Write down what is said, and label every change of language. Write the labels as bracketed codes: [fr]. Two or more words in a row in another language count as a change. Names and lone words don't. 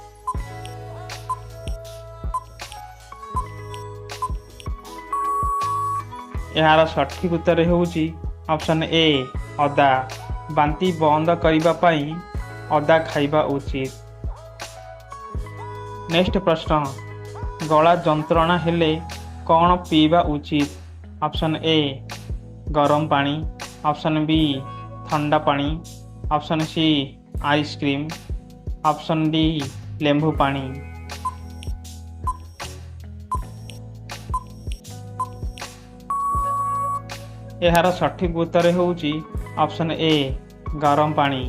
[or] ୟାର ସଠିକ୍ ଉତ୍ତର ହେଉଛି ଅପସନ୍ ଏ ଅଦା। ବାନ୍ତି ବନ୍ଦ କରିବା ପାଇଁ ଅଦା ଖାଇବା ଉଚିତ। ନେକ୍ସଟ୍ ପ୍ରଶ୍ନ, ଗଳା ଯନ୍ତ୍ରଣା ହେଲେ କ'ଣ ପିଇବା ଉଚିତ? ଅପସନ୍ ଏ ଗରମ ପାଣି, ଅପସନ୍ ବି ଥଣ୍ଡା ପାଣି, ଅପସନ୍ ସି ଆଇସ୍କ୍ରିମ୍, ଅପସନ୍ ଡି ଲେମ୍ବୁ ପାଣି। ଏହାର ସଠିକ୍ ଉତ୍ତର ହେଉଛି ଅପସନ୍ ଏ ଗରମ ପାଣି।